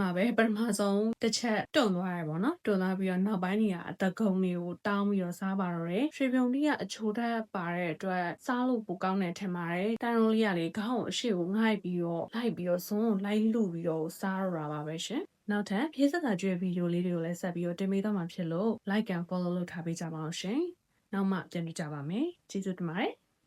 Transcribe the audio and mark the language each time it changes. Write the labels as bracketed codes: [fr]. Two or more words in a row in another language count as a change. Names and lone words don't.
[my] မှာပဲပထမဆုံးတစ်ချက်တွန့်သွားရပေါ့နော်တွန့်သွားပြီးတော့နောက်ပိုင်းနေကအတကုံတွေကိုတောင်းပြီးတော့စားပါတော့တယ်ရွှေဖြုံလေးကအချိုဓာတ်ပါတဲ့အတွက်စားလို့ပိုကောင်းတယ်ထင်ပါတယ်တန်ရူလေးကလေခေါင်းကိုအရှိကိုငှိုက်ပြီးတော့လိုက်ပြီးတော့ဇွန်းကိုလိုက်လူပြီးတော့စားရတာပါပဲရှင်နောက်ထပ်ဖြည့်စက်ကကျွေးဗီဒီယိုလေးတွေကိုလည်းဆက်ပြီးတော့တင်ပေးတော့မှာဖြစ်လို့ [en] like and follow [my] လုပ်ထားပေးကြပါအောင်ရှင်နောက်မှပြန်တွေ့ကြပါမယ်ကျေးဇူးတင်ပါတယ်